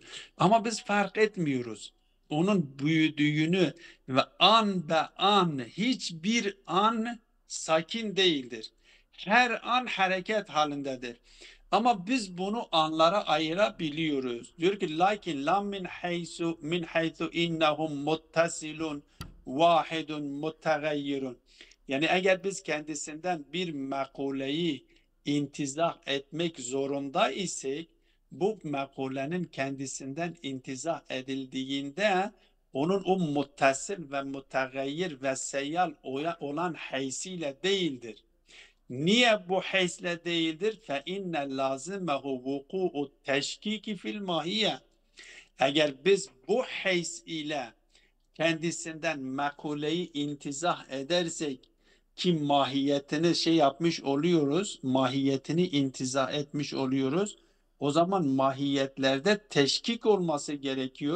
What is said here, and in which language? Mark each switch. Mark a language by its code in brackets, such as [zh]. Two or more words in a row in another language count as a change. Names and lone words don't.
[tr] Ama biz fark etmiyoruz. Onun büyüdüğünü ve an be an hiçbir an sakin değildir. Her an hareket halindedir. Ama biz bunu anlara ayırabiliyoruz. Diyor ki [ar] لكن لم من حيث إنهم متصل واحد متغير. [tr] Yani eğer biz kendisinden bir mekuleyi intizah etmek zorunda isek bu mekulenin kendisinden intizah edildiğinde onun o muttasil ve mutagayyir ve seyyal olan haysiyle değildir. Niye bu haysle değildir? [ar] فَاِنَّ لَازِمَهُ وُقُوءُ التَّشْكِيكِ في الماهية. [tr] Eğer biz bu hays ile kendisinden mekuleyi intizah edersek ki mahiyetini yapmış oluyoruz, mahiyetini intizah etmiş oluyoruz. O zaman mahiyetlerde teşkik olması gerekiyor.